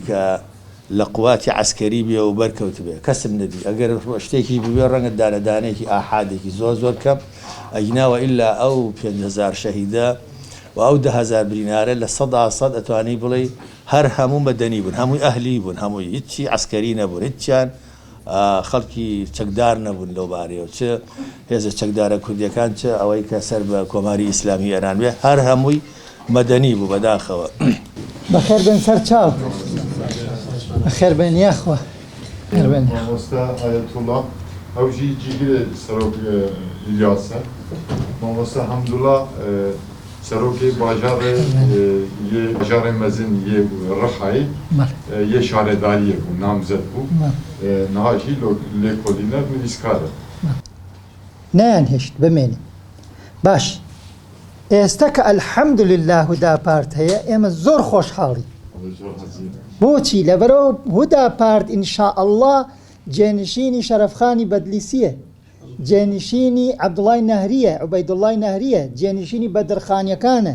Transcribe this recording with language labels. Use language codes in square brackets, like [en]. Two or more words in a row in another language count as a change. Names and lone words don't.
[ckb] کە لە قواتی عسکەری بێ و بەرکەوت بێ کەسم نەدی ئەگەر شتێکی ببێ ڕەنگە دانەدانێکی ئاحادێکی زۆر کەم ئەگیناوە ئللا ئەو 5,000 شەهیدە و ئەو 10,000 برینارە لە 100% ئەتوانی بڵێ هەر هەموو مەدەنی بوون هەمووی ئەهلی بوون هەمووی هیچی عسکەری نەبوون هیچیان خەڵکی چەکدار نەبوون لەو بارەیەوە چ هێزە چەکدارە کوردیەکان چ ئەوەی کە سەر بە کۆماری ئیسلامی ئێران بێ هەر هەمووی مەدەنی بوو بەداخەوە بەخێر بن سەر چاو بەخێر بن یاخوا [ku] مامۆستا ئایەتوڵڵا ئەوژی جیگرە سەرۆک ئیلیاسە مامۆستا حەمدوڵڵا سەرۆکی باژارێ یê bajarê mezin yê Rixayê yê şaredariyê bû namzet bû niha jî lêkolîner nivîskar e [ckb] نەیانهێشت بمێنی باش ئێستا کە ئەلحەمدولله هودا پارت هەیە ئێمە زۆر خۆشحاڵی بۆچی لەبەرەوە هودا پارت ئینشاءالله جێنشینی شەرەفخانی بەدلیسیە جێنشینی عەبدوڵای نەهریە عوبەیدوڵای نەهریە جێنشینی بەدرخانیەکانە